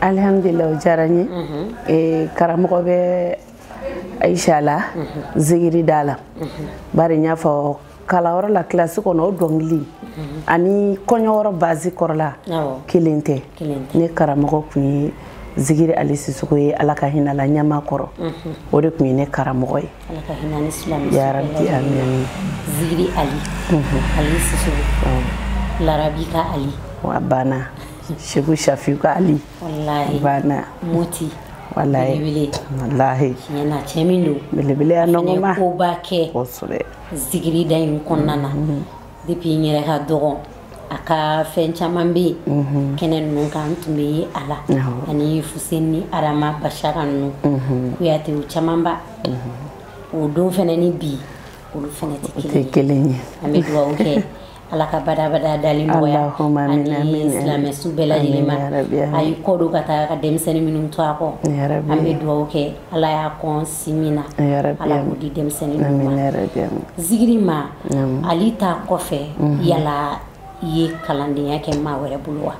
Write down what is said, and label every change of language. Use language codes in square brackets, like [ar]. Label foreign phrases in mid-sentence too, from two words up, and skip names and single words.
[bm] Alhamdulillah o diyara n ye karamɔgɔ bɛ Aisha la zigiri da la bari n y'a fɔ kalanyɔrɔ la kilasi kɔnɔ o dɔnkili ani kɔɲɔyɔrɔ base kɔrɔla kelen tɛ ne karamɔgɔ tun ye zigiri Ali Sisoko ye Ala ka hinɛ la Ɲamakɔrɔ o de tun ye ne karamɔgɔ ye Ala ka hinɛ ni silamɛ [ar] يا رب آمين [bm] zigiri Ali Sisoko Larabi ka Ali wa bana Sheikh Shafiu ka Ali wallahi bana moti [ar] والله والله [bm] yana cɛ min don belebele ya nɔgɔma ko ba kɛ kosɛbɛ zigiri da in kɔnɔna na depuis n yɛrɛ ka dɔgɔ a ka fɛn caman bɛ yen kɛnɛ ninnu kan n tun bɛ ye a la ani Fuseni ni Arama Bashara ninnu Kuyatew caman ba o don fɛnɛ ni bi olu fɛnɛ tɛ kelen ye an bɛ dugawu kɛ Ala ka badabada dali nɔgɔya ani silamɛ su bɛɛ lajɛlen ma a y'i kɔ don ka taa ka denmisɛnnin minnu to a kɔ an bɛ dugawu kɛ Ala y'a kɔn si min na Ala k'o di denmisɛnnin ninnu ma zigiri ma Ali ta kɔfɛ yala i ye kalandenya kɛ maa wɛrɛ bolo wa